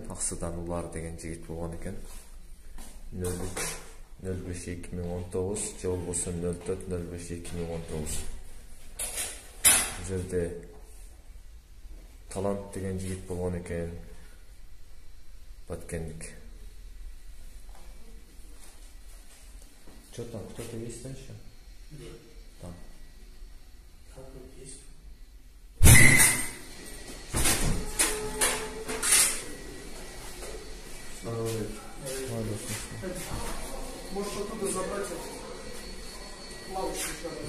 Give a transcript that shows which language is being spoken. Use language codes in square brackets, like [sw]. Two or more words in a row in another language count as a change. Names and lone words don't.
[ky] Аксыдан улар деген жигит болгон экен. 03-05-2019 же болбосо 04-05-2019. Бул жерде Талант деген жигит болгон экен. Баткендик. [ru] Что там, кто-то есть дальше? Нет. Там. Есть. Можешь оттуда забрать лавочку.